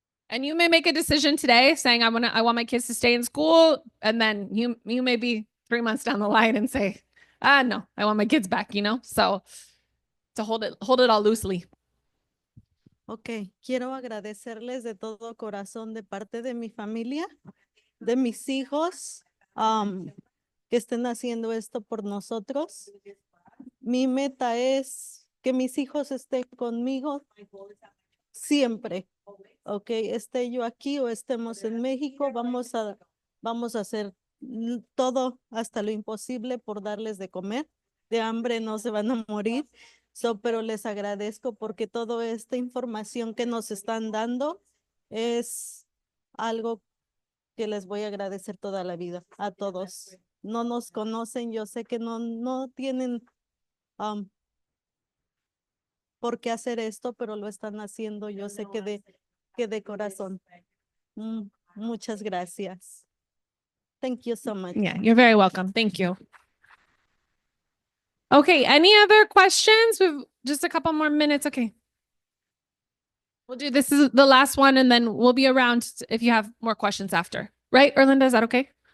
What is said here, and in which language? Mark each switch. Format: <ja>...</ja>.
<en>And you may make a decision today saying, I want my kids to stay in school. And then you may be 3 months down the line and say, no, I want my kids back, so to hold it all loosely.</en> <es>Ok, quiero agradecerles de todo corazón de parte de mi familia, de mis hijos, que estén haciendo esto por nosotros. Mi meta es que mis hijos estén conmigo siempre. Ok, esté yo aquí o estemos en México, vamos a hacer todo hasta lo imposible por darles de comer. De hambre no se van a morir. Pero les agradezco porque toda esta información que nos están dando es algo que les voy a agradecer toda la vida a todos. No nos conocen, yo sé que no tienen por qué hacer esto, pero lo están haciendo, yo sé que de corazón. Muchas gracias.</es> <en>Thank you so much. Yeah, you're very welcome. Thank you. Okay, any other questions? We've just a couple more minutes. Okay. We'll do this is the last one and then we'll be around if you have more questions after. Right, Erlinda, is that okay?</en>